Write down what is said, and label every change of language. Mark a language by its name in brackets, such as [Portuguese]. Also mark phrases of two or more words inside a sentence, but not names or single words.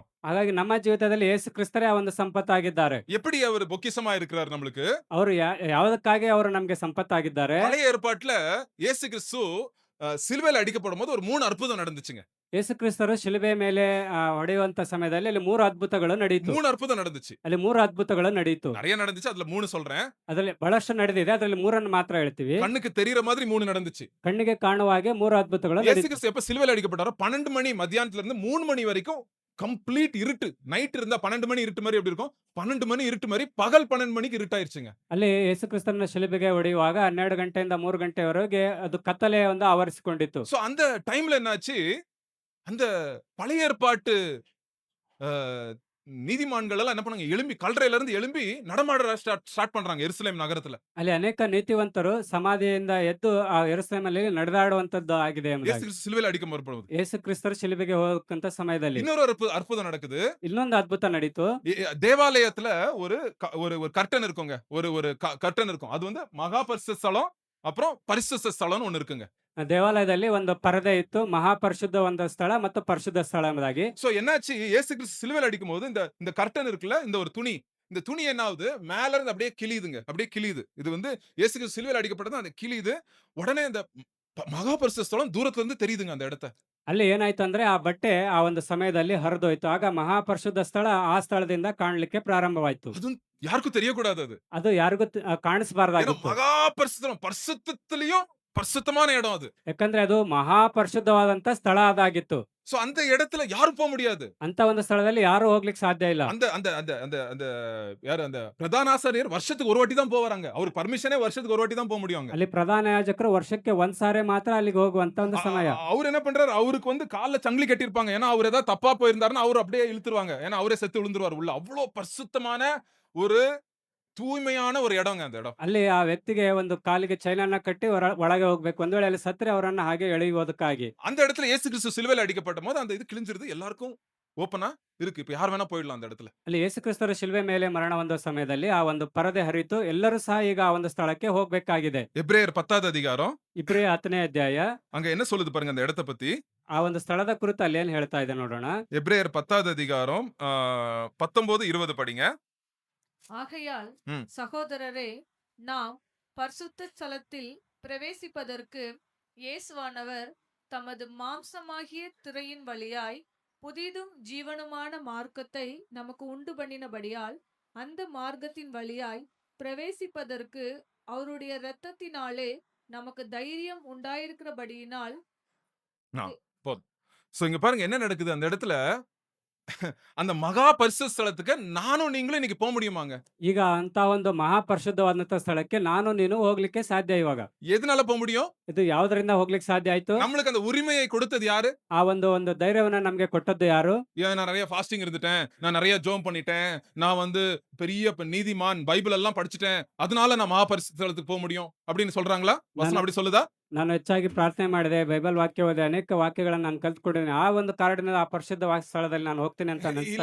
[Kannada] ಹಾಗಾಗಿ ನಮ್ಮ ಜೀವಿತದಲ್ಲಿ ಯೇಸು ಕ್ರಿಸ್ತರೇ ಆ ಒಂದು ಸಂಪತ್ತಾಗಿದ್ದಾರೆ. [Tamil] எப்படி அவர் பொக்கிஷமா இருக்கிறார் நம்மளுக்கு? [Kannada] ಅವರು ಯಾವುದಕ್ಕಾಗಿ ಅವರು ನಮಗೆ ಸಂಪತ್ತಾಗಿದ್ದಾರೆ? [Tamil] பழைய ஏற்பாட்டுல இயேசு கிறிஸ்து சிலுவையில அடிக்கப்படும்போது ஒரு 3 அற்புதம் நடந்துச்சுங்க. [Kannada] ಯೇಸು ಕ್ರಿಸ್ತರು ಶಿಲುಬೆ ಮೇಲೆ ಹೊಡೆಯುವಂತ ಸಮಯದಲ್ಲಿ ಅಲ್ಲಿ 3 ಅದ್ಭುತಗಳು ನಡೆಯಿತು. [Tamil] 3 ಅற்புதம் நடந்துச்சு. [Kannada] ಅಲ್ಲಿ 3 ಅದ್ಭುತಗಳು ನಡೆಯಿತು. [Tamil] நிறைய நடந்துச்சு. அதுல 3 சொல்றேன். [Kannada] ಅದರಲ್ಲಿ ಬಹಳಷ್ಟು ನಡೆದಿದೆ. ಅದರಲ್ಲಿ 3 ಮಾತ್ರ ಹೇಳ್ತೀವಿ. [Tamil] கண்ணுக்கு தெரியிற மாதிரி 3 நடந்துச்சு. [Kannada] ಕಣ್ಣಿಗೆ ಕಾಣುವ ಹಾಗೆ 3 ಅದ್ಭುತಗಳು [Tamil] இயேசு [Kannada] ನಡೆಯಿತು. [Tamil] கிறிஸ்து எப்ப சிலுவையில அடிக்கப்பட்டாரோ 12 மணி மத்தியானத்துல இருந்து 3 மணி வரைக்கும் கம்ப்ளீட் இருட்டு. நைட் இருந்தா 12 மணி இருட்டு மாதிரி எப்படி இருக்கும்? 12 மணி இருட்டு மாதிரி பகல் 12 மணிக்கு இருட்டாயிருச்சுங்க. [Kannada] ಅಲ್ಲಿ ಯೇಸು ಕ್ರಿಸ್ತನ ಶಿಲುಬೆಗೆ ಹೊಡೆಯುವಾಗ 12 ಗಂಟೆಯಿಂದ 3 ಗಂಟೆವರೆಗೆ ಅದು ಕತ್ತಲೆ ಒಂದು ಆವರಿಸಿಕೊಂಡಿತ್ತು. [Tamil] சோ அந்த டைம்ல என்னாச்சு? அந்த பழைய ஏற்பாட்டு அ நீதிமான்கள் எல்லாம் என்ன பண்ணாங்க? எழும்பி கல்லறையில இருந்து எழும்பி நடமாட ஸ்டார்ட் பண்றாங்க எருசலேம் நகரத்துல. [Kannada] ಅಲ್ಲಿ ಅನೇಕ ನೀತಿವಂತರು ಸಮಾಧಿಯಿಂದ ಎದ್ದು ಆ ಯೆರೂಸಲೇಮಲ್ಲಿ ನಡೆದಾಡುವಂತದ್ದು ಆಗಿದೆ [Tamil] இயேசு [Kannada] ಎಂಬುದಾಗಿ. [Tamil] கிறிஸ்து சிலுவையில அடிக்கப்படும்போது. [Kannada] ಯೇಸು ಕ್ರಿಸ್ತರು ಶಿಲುಬೆಗೆ ಹೋಗಕ್ಕಂತ ಸಮಯದಲ್ಲಿ [Tamil] இன்னொரு அற்புதம் நடக்குது. [Kannada] ಇನ್ನೊಂದು ಅದ್ಭುತ ನಡೀತು. [Tamil] தேவாலயத்துல ஒரு ஒரு கர்டன் இருக்குங்க. ஒரு கர்டன் இருக்கும். அது வந்து மகா பரிசுத்த ஸ்தலம், அப்புறம் பரிசுத்த ஸ்தலம்னு ஒண்ணு இருக்குங்க. [Kannada] ದೇವಾಲಯದಲ್ಲಿ ಒಂದು ಪರದೆ ಇತ್ತು. ಮಹಾಪರಿಶುದ್ಧ ಒಂದು ಸ್ಥಳ ಮತ್ತು ಪರಿಶುದ್ಧ ಸ್ಥಳ ಎಂಬುದಾಗಿ. [Tamil] சோ என்னாச்சு? இயேசு கிறிஸ்து சிலுவையில அடிக்கும்போது இந்த கர்டன் இருக்குல்ல, இந்த ஒரு துணி. இந்த துணி என்ன ஆகுது? மேல இருந்து அப்படியே கிழியுதுங்க. அப்படியே கிழியுது. இது வந்து இயேசு கிறிஸ்து சிலுவையில அடிக்கப்பட்டது அந்த கிழியுது. உடனே இந்த மகா பரிசுத்த ஸ்தலம் தூரத்துல இருந்து தெரியுதுங்க அந்த இடத்த. [Kannada] ಅಲ್ಲಿ ಏನಾಯ್ತು ಅಂದ್ರೆ ಆ ಬಟ್ಟೆ ಆ ಒಂದು ಸಮಯದಲ್ಲಿ ಹರಿದೋಯ್ತು. ಆಗ ಮಹಾಪರಿಶುದ್ಧ ಸ್ಥಳ ಆ ಸ್ಥಳದಿಂದ ಕಾಣಲಿಕ್ಕೆ ಪ್ರಾರಂಭವಾಯ್ತು. [Tamil] அது யாருக்கும் தெரியக்கூடாது அது. [Kannada] ಅದು ಯಾರಿಗೂ [Tamil] ஏன்னா [Kannada] ಕಾಣಿಸಬಾರ್ದಾಗಿತ್ತು. [Tamil] மகா பரிசுத்தம், பரிசுத்தத்திலயும் பரிசுத்தமான இடம் அது. [Kannada] ಯಾಕಂದ್ರೆ ಅದು ಮಹಾಪರಿಶುದ್ಧವಾದಂತ ಸ್ಥಳ ಅದಾಗಿತ್ತು. [Tamil] சோ அந்த இடத்துல யாரும் போக முடியாது. [Kannada] ಅಂತ ಒಂದು ಸ್ಥಳದಲ್ಲಿ ಯಾರು ಹೋಗ್ಲಿಕ್ಕೆ ಸಾಧ್ಯ ಇಲ್ಲ. [Tamil] அந்த அந்த அந்த அந்த அந்த யாரு அந்த பிரதான ஆசாரியர் வருஷத்துக்கு ஒரு வாட்டி தான் போவாராங்க. அவர் பர்மிஷனே வருஷத்துக்கு ஒரு வாட்டி தான் போக முடியும் அங்க. [Kannada] ಅಲ್ಲಿ ಪ್ರಧಾನ ಯಾಜಕರು ವರ್ಷಕ್ಕೆ ಒಂದ್ ಸಾರಿ ಮಾತ್ರ ಅಲ್ಲಿಗೆ ಹೋಗುವಂತ ಒಂದು ಸಮಯ. [Tamil] அவர் என்ன பண்றாரு? அவருக்கு வந்து கால்ல சங்கிலி கட்டியிருப்பாங்க. ஏன்னா அவர் ஏதாவது தப்பா போயிருந்தாருன்னா அவர் அப்படியே இழுத்துருவாங்க. ஏன்னா அவரே செத்து விழுந்துருவார் உள்ள. அவ்வளோ பரிசுத்தமான ஒரு தூய்மையான ஒரு இடங்க அந்த இடம். [Kannada] ಅಲ್ಲಿ ಆ ವ್ಯಕ್ತಿಗೆ ಒಂದು ಕಾಲಿಗೆ ಚೈನನ್ನ ಕಟ್ಟಿ ಒಳಗೆ ಹೋಗ್ಬೇಕು. ಒಂದ್ ವೇಳೆ ಅಲ್ಲಿ ಸತ್ರೆ ಅವರನ್ನ ಹಾಗೆ ಎಳೆಯುವುದಕ್ಕಾಗಿ. [Tamil] அந்த இடத்துல இயேசு கிறிஸ்து சிலுவையில அடிக்கப்பட்டபோது அந்த இது கிழிஞ்சிருது. எல்லாருக்கும் ஓப்பனா இருக்கு. இப்ப யார் வேணா போயிடலாம் அந்த இடத்துல. [Kannada] ಅಲ್ಲಿ ಯೇಸು ಕ್ರಿಸ್ತರ ಶಿಲ್ವೆ ಮೇಲೆ ಮರಣ ಹೊಂದೋ ಸಮಯದಲ್ಲಿ ಆ ಒಂದು ಪರದೆ ಹರಿತು. ಎಲ್ಲರೂ ಸಹ ಈಗ ಆ ಒಂದು ಸ್ಥಳಕ್ಕೆ ಹೋಗ್ಬೇಕಾಗಿದೆ. [Tamil] எபிரேயர் 10வது அதிகாரம். [Kannada] ಇಬ್ರಿಯ 10ನೇ ಅಧ್ಯಾಯ. [Tamil] அங்க என்ன சொல்லுது பாருங்க அந்த இடத்த பத்தி. [Kannada] ಆ ಒಂದು ಸ್ಥಳದ ಕುರಿತು ಅಲ್ಲಿ ಏನ್ ಹೇಳ್ತಾ ಇದೆ ನೋಡೋಣ. [Tamil] எபிரேயர் 10வது அதிகாரம் 19, 20 படிங்க. ஆகையால் ம். சகோதரரே, நாம் பரிசுத்த ஸ்தலத்தில் பிரவேசிப்பதற்கு இயேசுவானவர் தமது மாம்சமாகிய திரையின் வழியாய் புதிதும் ஜீவனுமான மார்க்கத்தை நமக்கு உண்டு பண்ணினபடியால் அந்த மார்க்கத்தின் வழியாய் பிரவேசிப்பதற்கு அவருடைய இரத்தத்தினாலே நமக்கு தைரியம் உண்டாயிருக்கிறபடியினால் போதும். சோ இங்க பாருங்க என்ன நடக்குது அந்த இடத்துல. அந்த மகா பரிசுத்த ஸ்தலத்துக்கு நானும் நீங்களும் இன்னைக்கு போக முடியுமாங்க? [Kannada] ಈಗ ಅಂತ ಒಂದು ಮಹಾಪರಿಶುದ್ಧವಾದಂತ ಸ್ಥಳಕ್ಕೆ ನಾನು ನೀನು ಹೋಗ್ಲಿಕ್ಕೆ ಸಾಧ್ಯ ಇವಾಗ. [Tamil] எதனால போக முடியும்? [Kannada] ಇದು ಯಾವುದರಿಂದ ಹೋಗ್ಲಿಕ್ಕೆ ಸಾಧ್ಯ ಆಯ್ತು? [Tamil] நம்மளுக்கு அந்த உரிமையை கொடுத்தது யாரு? [Kannada] ಆ ಒಂದು ಧೈರ್ಯವನ್ನ ನಮ್ಗೆ ಕೊಟ್ಟದ್ದು ಯಾರು? [Tamil] நான் நிறைய ஃபாஸ்டிங் இருந்துட்டேன், நான் நிறைய ஜெபம் பண்ணிட்டேன், நான் வந்து பெரிய நீதிமான், பைபிள் எல்லாம் படிச்சுட்டேன், அதனால நான் மகா பரிசுத்த ஸ்தலத்துக்கு போக முடியும் அப்படின்னு சொல்றாங்களா? வசனம் அப்படி சொல்லுதா? [Kannada] ನಾನು ಹೆಚ್ಚಾಗಿ ಪ್ರಾರ್ಥನೆ ಮಾಡಿದೆ, ಬೈಬಲ್ ವಾಕ್ಯ ಓದಿದೆ, ಅನೇಕ ವಾಕ್ಯಗಳನ್ನು ನಾನು ಕಲ್ತ್ಕೊಂಡಿದ್ದೀನಿ. ಆ ಒಂದು ಕಾರಣದಿಂದ ಆ ಪರಿಶುದ್ಧ ಸ್ಥಳದಲ್ಲಿ ನಾನು ಹೋಗ್ತೀನಿ ಅಂತ ಅನಿಸ್ತಾ